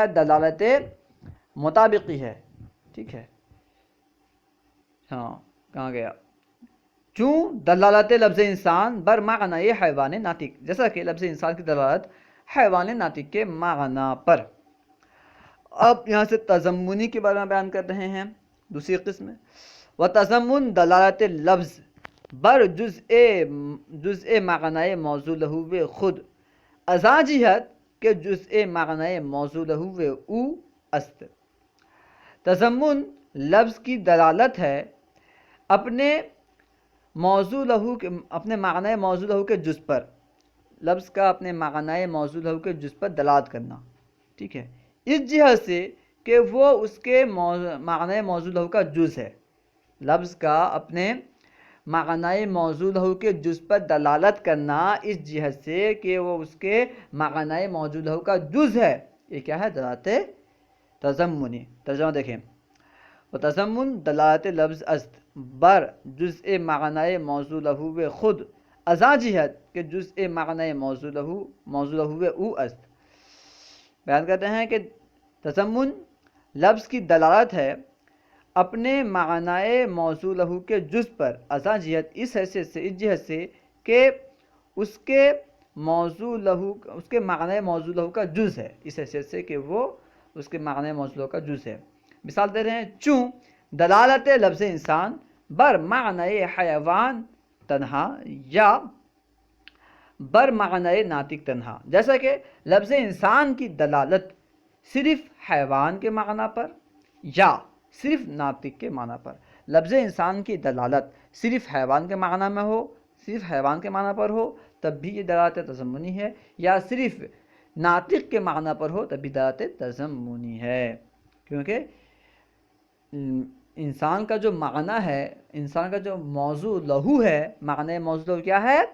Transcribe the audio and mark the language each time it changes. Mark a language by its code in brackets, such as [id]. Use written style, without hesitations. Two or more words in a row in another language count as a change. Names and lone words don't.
[ur] دلالت مطابقی ہے، ٹھیک ہے، ہاں کہاں گیا؟ [fa] چوں دلالت لفظ انسان بر معنی حیوان ناطق، [ur] جیسا کہ لفظ انسان کی دلالت حیوان ناطق کے معنی پر۔ اب یہاں سے تضمنی کے بارے میں بیان کر رہے ہیں، دوسری قسم ہے۔ [fa] و تضمن دلالت لفظ بر جزء معنی موضوع لہو خود ازاں جہت کہ جزء معنی موضوع لہو او است۔ [ur] تضمن لفظ کی دلالت ہے اپنے معنی موضوع لہو کے جز پر، لفظ کا اپنے معنی موضوع لہو کے جز پر دلالت کرنا، ٹھیک ہے، اس جہت سے کہ وہ اس کے معنی موضوع لہو کا جز ہے۔ لفظ کا اپنے معنی موضوع لہو کے جز پر دلالت کرنا اس جہت سے کہ وہ اس کے معنی موضوع لہو کا جز ہے، یہ کیا ہے؟ دلالت تضمنی۔ ترجمہ دیکھیں، [fa] وتضمن دلالت لفظ است بر جزء معنی موضوع لہو خود ازاں جہت کہ جزء معنی موضوع لہو او است۔ [ur] بیان کرتے ہیں کہ تضمن لفظ کی دلالت ہے اپنے معنی موضوع لہو کے جز پر [fa] ازاں جہت [ur] اس حیثیت سے، اس جہت سے کہ اس کے معنی موضوع لہو کا جز ہے، اس حیثیت سے کہ وہ اس کے معنی موضوع لہو کا جز ہے۔ مثال دے رہے ہیں، [fa] چوں دلالت لفظ انسان بر معنی حیوان تنہا یا بر معنی ناطق تنہا، [ur] جیسا کہ لفظ انسان کی دلالت صرف حیوان کے معنی پر یا صرف ناطق کے معنی پر، لفظ انسان کی دلالت صرف حیوان کے معنی میں ہو، صرف حیوان کے معنی پر ہو تب بھی یہ دلالت تضمنی ہے، یا صرف ناطق کے معنی پر ہو تب بھی دلالت تضمنی ہے، کیونکہ انسان کا جو معنی ہے، انسان کا جو موضوع لہو ہے، معنی موضوع لہو کیا ہے؟